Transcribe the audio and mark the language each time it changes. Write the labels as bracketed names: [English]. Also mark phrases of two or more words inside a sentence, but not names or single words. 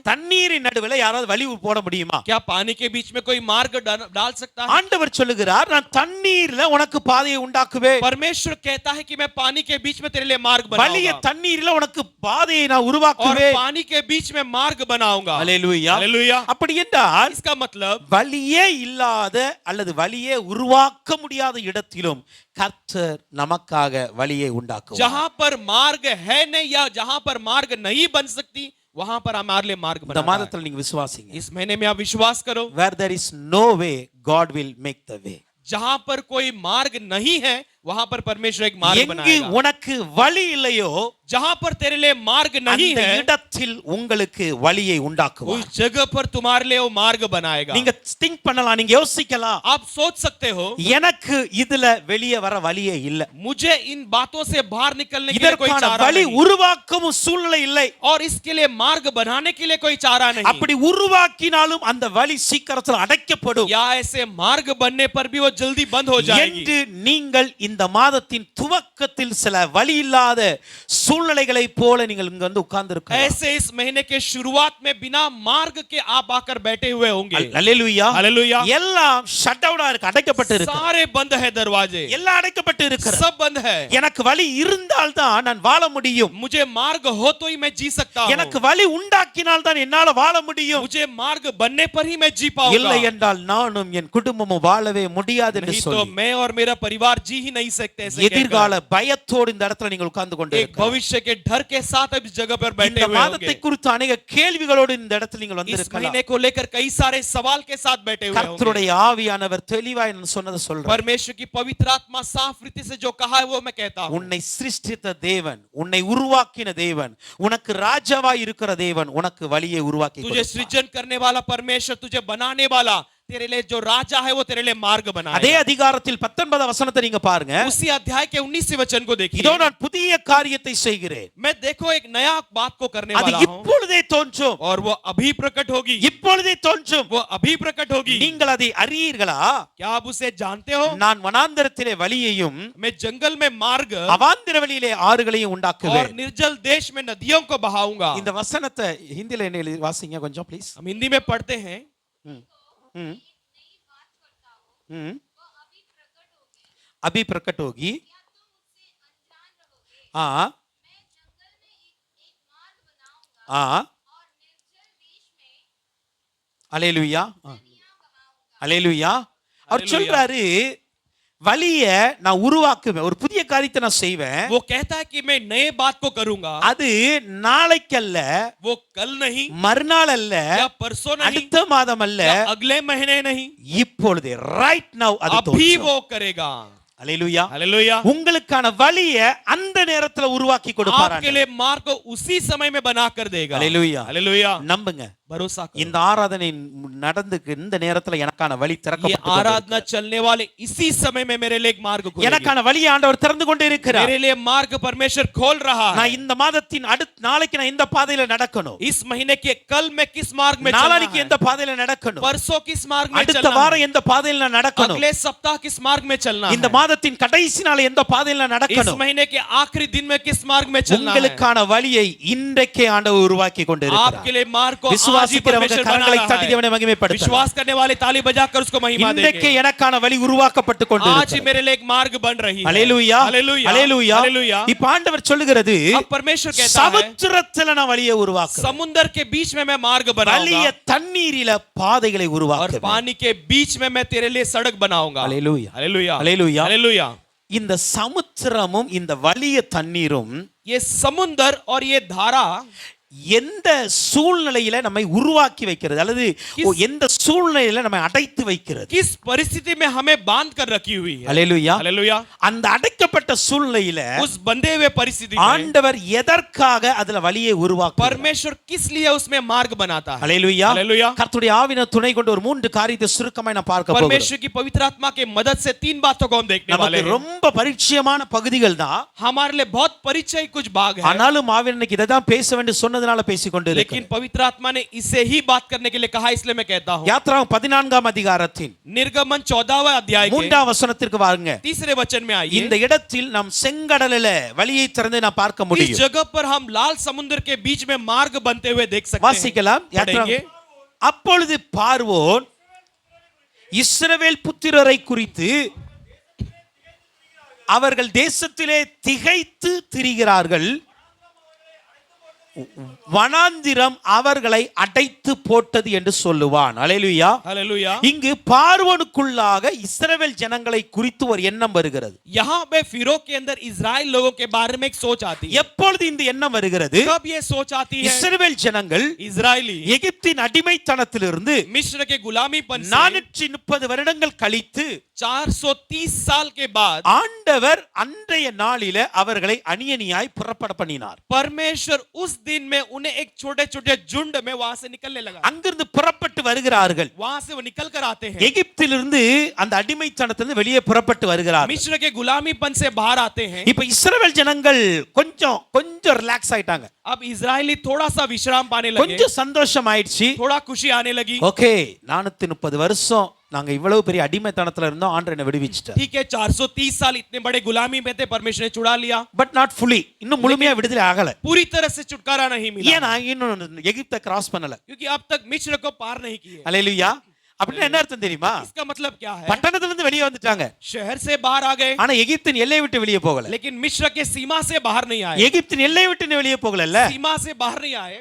[Tamil] தண்ணீரின் நடுவுல யாராவது வழி போட முடியுமா? [Hindi] क्या पानी के बीच में कोई मार्ग डाल सकता है? [Tamil] ஆண்டவர் சொல்லுகிறார் நான் தண்ணீர்ல உனக்கு பாதையை உண்டாக்குவேன். [Hindi] परमेश्वर कहता है कि मैं पानी के बीच में तेरे लिए मार्ग [Tamil] வழிய [Hindi] बनाऊंगा [Tamil] தண்ணீர்ல உனக்கு பாதையை நான் [Hindi] और [Tamil] உருவாக்குவேன். [Hindi] पानी के बीच में मार्ग बनाऊंगा। [Tamil] அல்லேலூயா. [Hindi] हालेलुया। [Tamil] அப்படி என்றால் [Hindi] इसका मतलब [Tamil] வழியே இல்லாத அல்லது வழியே உருவாக்க முடியாத இடத்திலும் கர்த்தர் நமக்காக வழியை உண்டாக்குவார். [Hindi] जहां पर मार्ग है नहीं या जहां पर मार्ग नहीं बन सकती वहां पर हमारे लिए मार्ग [Tamil] இந்த [Hindi] बनाता है। [Tamil] மாதத்துல நீங்க விசுவாசிங்க. [Hindi] इस महीने में आप विश्वास करो, [English] where there is no way god will make the way. [Hindi] जहां पर कोई मार्ग नहीं है वहां पर परमेश्वर एक मार्ग [Tamil] எங்கு [Hindi] बनाएगा। [Tamil] உனக்கு வழி இல்லையோ [Hindi] जहां पर तेरे लिए मार्ग नहीं [Tamil] அந்த [Hindi] है [Tamil] இடத்தில் உங்களுக்கு வழியை உண்டாக்குவார். [Hindi] उस जगह पर तुम्हारे लिए वो मार्ग बनाएगा। [Tamil] நீங்க திங்க் பண்ணலாம், நீங்க யோசிக்கலாம், [Hindi] आप सोच सकते हो [Tamil] எனக்கு இதுல வெளியே வர வழியே இல்ல, [Hindi] मुझे इन बातों से बाहर निकलने के लिए कोई [Tamil] இதற்கான [Hindi] चारा [Tamil] வழி [Hindi] नहीं [Tamil] உருவாக்கவும் சூழ்நிலை இல்லை. [Hindi] और इसके लिए मार्ग बनाने के लिए कोई चारा नहीं। [Tamil] அப்படி உருவாக்கினாலும் அந்த வழி சீக்கிரத்தில் அடைக்கப்படும் [Hindi] या ऐसे मार्ग बनने पर भी वो जल्दी बंद हो जाएगी। [Tamil] என்று நீங்கள் இந்த மாதத்தின் துவக்கத்தில் சில வழி இல்லாத சூழ்நிலைகளை போல நீங்கள் இங்க வந்து உட்கார்ந்து இருக்கலாம். [Hindi] ऐसे इस महीने के शुरुआत में बिना मार्ग के आप आकर बैठे हुए होंगे। [Tamil] அல்லேலூயா. [Hindi] हालेलुया। [Tamil] எல்லாம் [English] shut down [Tamil] இருக்கு, அடைக்கப்பட்டு இருக்கு, [Hindi] सारे बंद है दरवाजे, [Tamil] எல்லாம் அடைக்கப்பட்டு இருக்கு. [Hindi] सब बंद है। [Tamil] எனக்கு வழி இருந்தால் தான் நான் வாழ முடியும். [Hindi] मुझे मार्ग हो तो ही मैं जी सकता हूँ। [Tamil] எனக்கு வழி உண்டாக்கினால் தான் என்னால வாழ முடியும். [Hindi] मुझे मार्ग बनने पर ही मैं जी पाऊंगा। [Tamil] இல்லை என்றால் நானும் என் குடும்பமும் வாழவே முடியாது என்று [Hindi] नहीं तो [Tamil] சொல்லி [Hindi] मैं और मेरा परिवार जी ही नहीं सकते। ऐसे [Tamil] எதிர்கால பயத்தோடு இந்த இடத்துல நீங்கள் உட்கார்ந்து கொண்டு [Hindi] एक [Tamil] இருக்கிறீர்கள். [Hindi] भविष्य के डर के साथ अब इस जगह पर बैठे [Tamil] இந்த [Hindi] हुए [Tamil] மாதத்தை [Hindi] होंगे। [Tamil] குறித்து अनेक கேள்விகளோடு இந்த இடத்துல நீங்கள் வந்து [Hindi] इस [Tamil] இருக்கலாம். [Hindi] महीने को लेकर कई सारे सवाल के साथ बैठे हुए होंगे। [Tamil] கர்த்தருடைய ஆவியானவர் தெளிவாய் நான் சொன்னதை சொல்றார். [Hindi] परमेश्वर की पवित्र आत्मा साफ रीति से जो कहा है वो मैं कहता हूँ। [Tamil] உன்னை சிருஷ்டித்த தேவன், உன்னை உருவாக்கின தேவன், உனக்கு ராஜாவாய் இருக்கிற தேவன் உனக்கு வழியை உருவாக்கி [Hindi] तुझे [Tamil] கொடுப்பார். [Hindi] सृजन करने वाला परमेश्वर, तुझे बनाने वाला, तेरे लिए जो राजा है वो तेरे लिए मार्ग [Tamil] அதே [Hindi] बनाएगा। [Tamil] அதிகாரத்தில் 19 வசனத்தை நீங்க பாருங்க. [Hindi] उसी अध्याय के 19 वचन को देखिए। [Tamil] இதோ நான் புதிய காரியத்தை செய்கிறேன், [Hindi] मैं देखो एक नया बात को करने [Tamil] அது [Hindi] वाला हूँ [Tamil] இப்பொழுதே தோன்றும், [Hindi] और वो अभी प्रकट होगी। [Tamil] இப்பொழுதே தோன்றும், [Hindi] वो अभी प्रकट होगी। [Tamil] நீங்கள் அதை அறியீர்களா? [Hindi] क्या आप उसे जानते हो? [Tamil] நான் வனாந்தரத்திலே வழியையும் [Hindi] मैं जंगल में मार्ग [Tamil] அவாந்தர வழியிலே ஆறுகளையும் [Hindi] और [Tamil] உண்டாக்குவேன். [Hindi] निर्जल देश में नदियों को बहाऊंगा। [Tamil] இந்த வசனத்தை ஹிந்தில என்ன எழுதி வாசிங்க கொஞ்சம் ப்ளீஸ். [Hindi] हम हिंदी में पढ़ते हैं। अभी प्रकट होगी, हाँ हाँ, [Tamil] அல்லேலூயா, அல்லேலூயா. அவர் சொல்றாரு வழிய நான் உருவாக்குவேன், ஒரு புதிய காரியத்தை நான் செய்வேன். [Hindi] वो कहता है कि मैं नए बात को करूंगा। [Tamil] அது நாளைக்கல்ல, [Hindi] वो कल नहीं, [Tamil] மறுநாள் அல்ல, [Hindi] या परसों नहीं, [Tamil] அடுத்த மாதம் அல்ல, [Hindi] या अगले महीने नहीं, [Tamil] இப்பொழுதே [English] right now [Tamil] அது [Hindi] अभी [Tamil] தோன்றும். [Hindi] वो करेगा। [Tamil] அல்லேலூயா. [Hindi] हालेलुया। [Tamil] உங்களுக்கான வழிய அந்த நேரத்துல உருவாக்கி கொடுப்பார். [Hindi] आपके लिए मार्ग को उसी समय में बना कर देगा। [Tamil] அல்லேலூயா. [Hindi] हालेलुया। [Tamil] நம்புங்க, [Hindi] भरोसा करो। [Tamil] இந்த ஆராதனை நடந்துக்கு இந்த நேரத்துல எனக்கான வழி [Hindi] ये [Tamil] திறக்கப்பட்டு [Hindi] आराधना चलने वाले इसी समय में मेरे लिए एक मार्ग खुलेगी। [Tamil] எனக்கான வழி ஆண்டவர் திறந்து கொண்டே இருக்கிறார். [Hindi] मेरे लिए मार्ग परमेश्वर खोल रहा है। [Tamil] நான் இந்த மாதத்தின் அடுத்த நாளைக்கு நான் இந்த பாதையில நடக்கணும், [Hindi] इस महीने के कल मैं किस मार्ग में चलना [Tamil] நாளைக்கு [Hindi] है, [Tamil] எந்த பாதையில நடக்கணும், [Hindi] परसों किस मार्ग में [Tamil] அடுத்த [Hindi] चलना [Tamil] வாரம் [Hindi] है, [Tamil] எந்த பாதையில நான் நடக்கணும், [Hindi] अगले सप्ताह किस मार्ग में चलना [Tamil] இந்த [Hindi] है, [Tamil] மாதத்தின் கடைசி நாள் எந்த பாதையில நான் [Hindi] इस [Tamil] நடக்கணும். [Hindi] महीने के आखिरी दिन में किस मार्ग में चलना है। [Tamil] உங்களுக்கான வழியை இன்றைக்கே ஆண்டவர் உருவாக்கி கொண்டு [Hindi] आपके [Tamil] இருக்கிறார். [Hindi] लिए मार्ग को आज ही [Tamil] விசுவாசிக்கிறவங்க [Hindi] परमेश्वर बना [Tamil] கரங்களை [Hindi] रहा [Tamil] தட்டி [Hindi] है। [Tamil] தேவனை மகிமைப்படுத்தலாம். [Hindi] विश्वास करने वाले ताली बजाकर उसको महिमा [Tamil] இன்றைக்கே [Hindi] देंगे। [Tamil] எனக்கான வழி உருவாக்கப்பட்டு கொண்டு [Hindi] आज ही [Tamil] இருக்கிறது. [Hindi] मेरे लिए एक मार्ग बन रही है। [Tamil] அல்லேலூயா, [Hindi] हालेलुया, [Tamil] அல்லேலூயா. [Hindi] हालेलुया। [Tamil] இப்ப ஆண்டவர் சொல்லுகிறது, [Hindi] अब परमेश्वर कहता है [Tamil] சமுத்திரத்துல நான் வழியை உருவாக்குறேன், [Hindi] समुद्र के बीच में मैं मार्ग [Tamil] வலிய [Hindi] बनाऊंगा [Tamil] தண்ணீரில பாதைகளை [Hindi] और [Tamil] உருவாக்குவேன். [Hindi] पानी के बीच में मैं तेरे लिए सड़क बनाऊंगा। [Tamil] அல்லேலூயா, [Hindi] हालेलुया, [Tamil] அல்லேலூயா. [Hindi] हालेलुया। [Tamil] இந்த சமுத்திரமும் இந்த வலிய தண்ணீரும் [Hindi] ये समुद्र और ये धारा [Tamil] எந்த சூழ்நிலையில நம்மை உருவாக்கி வைக்கிறது, அல்லது எந்த சூழ்நிலையில நம்மை அடைத்து வைக்கிறது. [Hindi] किस परिस्थिति में हमें बांध कर रखी हुई है। [Tamil] அல்லேலூயா. [Hindi] हालेलुया। [Tamil] அந்த அடைக்கப்பட்ட சூழ்நிலையில [Hindi] उस बंधे हुए परिस्थिति में [Tamil] ஆண்டவர் எதற்காக அதுல வழியை உருவாக்குகிறார்? [Hindi] परमेश्वर किस लिए उसमें मार्ग बनाता है। [Tamil] அல்லேலூயா. [Hindi] हालेलुया। [Tamil] கர்த்தருடைய ஆவியின துணை கொண்டு ஒரு 3 காரியத்தை சுருக்கமாய் நான் பார்க்க போகிறேன். [Hindi] परमेश्वर की पवित्र आत्मा के मदद से 3 बातों को हम देखने वाले [Tamil] நமக்கு [Hindi] हैं। [Tamil] ரொம்ப பரிச்சயமான பகுதிகள் தான், [Hindi] हमारे लिए बहुत परिचय कुछ भाग है, [Tamil] ஆனாலும் ஆவியன் இன்னைக்கு இதை தான் பேச வேண்டும் சொன்னதுனால பேசிக்கொண்டு [Hindi] लेकिन [Tamil] இருக்கிறேன். [Hindi] पवित्र आत्मा ने इसे ही बात करने के लिए कहा, इसलिए मैं कहता हूँ। [Tamil] யாத்ராகமம் 14ஆம் அதிகாரத்தின் [Hindi] निर्गमन 14वां अध्याय के [Tamil] 3ஆம் வசனத்திற்கு வாருங்க. [Hindi] 3रे वचन में आइए। [Tamil] இந்த இடத்தில் நாம் செங்கடலில வழியை திறந்து நான் பார்க்க [Hindi] इस [Tamil] முடியும். [Hindi] जगह पर हम लाल समुद्र के बीच में मार्ग बनते हुए देख सकते हैं। [Tamil] வாசிக்கலாம். [Hindi] पढ़ेंगे। [Tamil] அப்பொழுது பார்வோன் இஸ்ரவேல் புத்திரரை குறித்து, அவர்கள் தேசத்திலே திகைத்து திரிகிறார்கள், வனாந்திரம் அவர்களை அடைத்து போட்டது என்று சொல்லுவான். அல்லேலூயா, [Hindi] हालेलुया। [Tamil] இங்கு பார்வோனுக்குள்ளாக இஸ்ரவேல் ஜனங்களை குறித்து ஒரு எண்ணம் வருகிறது. [Hindi] यहाँ पे फिरो के अंदर इजराइल लोगों के बारे में एक सोच आती है। [Tamil] எப்பொழுது இந்த எண்ணம் வருகிறது? [Hindi] कब ये सोच आती है? [Tamil] இஸ்ரவேல் ஜனங்கள் [Hindi] इजरायली [Tamil] எகிப்தின் அடிமைத்தனத்திலிருந்து [Hindi] मिस्र के गुलामीपन से [Tamil] 430 வருடங்கள் கழித்து [Hindi] 430 साल के बाद [Tamil] ஆண்டவர் அன்றைய நாளில அவர்களை அணியணியாய் புறப்பட பண்ணினார். [Hindi] परमेश्वर उस दिन में उन्हें एक छोटे छोटे झुंड में वहां से निकलने लगा। [Tamil] அங்கிருந்து புறப்பட்டு வருகிறார்கள். [Hindi] वहां से वो निकल कर आते हैं। [Tamil] எகிப்திலிருந்து அந்த அடிமைத்தனத்திலிருந்து வெளியே புறப்பட்டு வருகிறார்கள். [Hindi] मिस्र के गुलामीपन से बाहर आते हैं। [Tamil] இப்ப இஸ்ரவேல் ஜனங்கள் கொஞ்சம் ரிலாக்ஸ் ஆயிட்டாங்க, [Hindi] अब इजरायली थोड़ा सा विश्राम पाने लगे, [Tamil] கொஞ்சம் சந்தோஷம் ஆயிடுச்சு. [Hindi] थोड़ा खुशी आने लगी। [Tamil] ஓகே, 430 வருஷம் நாங்க இவ்வளவு பெரிய அடிமைத்தனத்துல இருந்தோம், ஆண்டவர் என்னை விடுவிச்சிட்டார். [Hindi] ठीक है, 430 साल इतने बड़े गुलामी में थे, परमेश्वर ने छुड़ा लिया, [English] but not fully, [Tamil] இன்னும் முழுமையா விடுதலை ஆகல. [Hindi] पूरी तरह से छुटकारा नहीं मिला, [Tamil] ஏன்னா இன்னும் எகிப்தை கிராஸ் பண்ணல. [Hindi] क्योंकि अब तक मिस्र को पार नहीं किए। [Tamil] அல்லேலூயா. அப்படின்னா என்ன அர்த்தம் தெரியுமா? [Hindi] इसका मतलब क्या है? [Tamil] பட்டணத்துல இருந்து வெளியே வந்துட்டாங்க, [Hindi] शहर से बाहर आ गए, [Tamil] ஆனா எகிப்தின் எல்லையை விட்டு வெளியே போகல. [Hindi] लेकिन मिस्र के सीमा से बाहर नहीं आए। [Tamil] எகிப்தின் எல்லையை விட்டு வெளியே போகல, [Hindi] सीमा से बाहर नहीं आए,